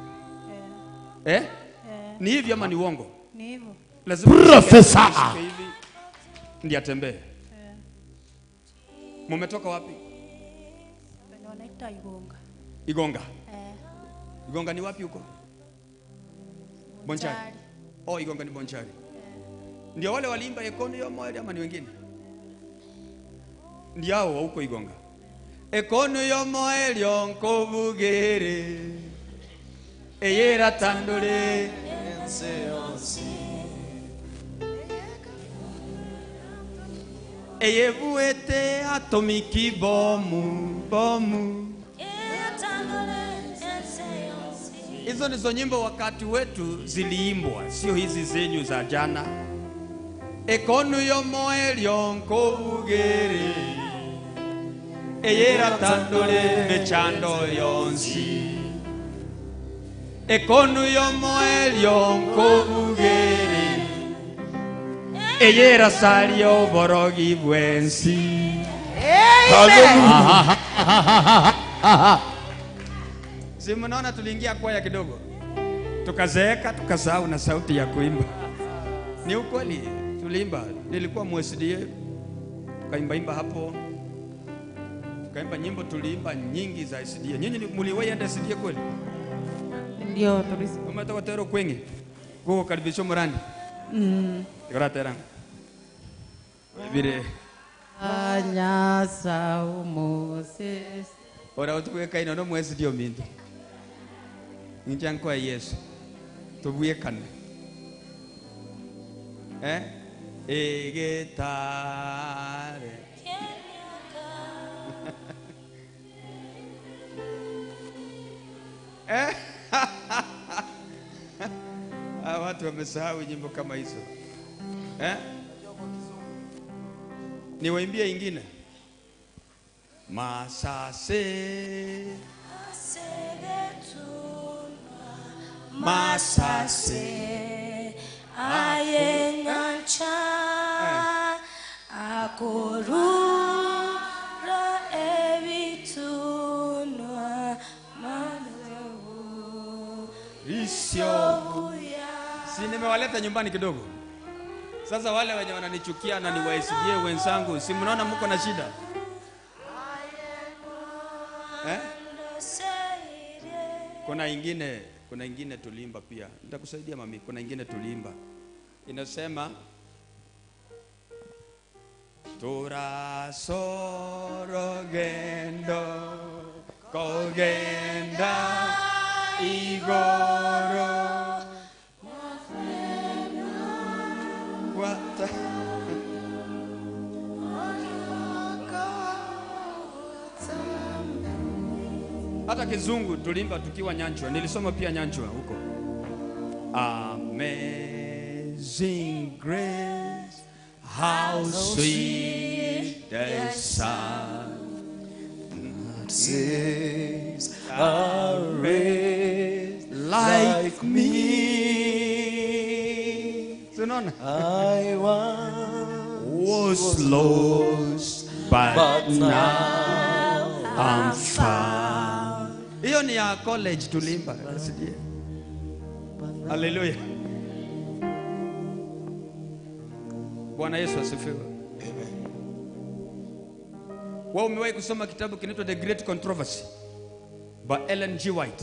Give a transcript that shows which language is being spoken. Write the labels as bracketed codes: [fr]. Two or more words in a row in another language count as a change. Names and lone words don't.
[sw] Ni hivi ama ni uongo? Ni hivyo. Lazima Professor hivi ndiye atembee. Mumetoka wapi? Wanaita Igonga. Igonga. Igonga ni wapi huko? Bonchari. Oh, Igonga ni Bonchari. Ndio wale waliimba Ekono yo moyo ama ni wengine? Ndio hao huko Igonga. [guz] Ekono yo moyo nkobugere. Eyera tandole enseonsi. Eyebuete atomiki bomu. [sw] Hizo ndizo nyimbo wakati wetu ziliimbwa, sio hizi zenyu za jana. [guz] Ekono yo moyo nkobugere. Eyera tandole mechando yonsi. Ekono yo moyo nkobugere. Eyera salio borogi bwensi. Hallelujah. [sw] Si mnaona tuliingia kwaya kidogo, tukazeeka, tukasahau na sauti ya kuimba. Ni ukweli, tuliimba. Nilikuwa MSDA, tukaimba hapo, tukaimba nyimbo, tuliimba nyingi za SDA. Nyinyi mliwahi enda SDA kweli? Ndio tulisi. Umetoka tero kwenye kwa karibisho murani. Tikara terang. Vile Anyasa Moses. ora utuweka ino no MSDA mindu. [guz] Ninjankwa Yesu. Tubuye kana. Egetare. [sw] Watu wamesahau nyimbo kama hizo. Niwaimbie ingine. [guz] Masase Masase ayenyancha akorura ebitunwa manehu Isyo. [sw] Si nimewaleta nyumbani kidogo. Sasa wale wenye wananichukia na niwaisikie wenzangu, si mnaona mko na shida? Kuna ingine tulimba pia. Nitakusaidia mami. Kuna ingine tulimba. Inasema [guz] Tora sorogendo kogenda igoro [sw] What? Hata kizungu tulimba tukiwa Nyanchwa. Nilisoma pia Nyanchwa huko. [en] Amazing grace, how sweet the sound saves a wretch like me. [sw] Tunaona? [en] I was lost, but now I'm found. [sw] Hiyo ni ya college tulimba. Hallelujah. Bwana Yesu asifiwe. Amen. Wewe umewahi kusoma kitabu kinaitwa The Great Controversy by Ellen G. White?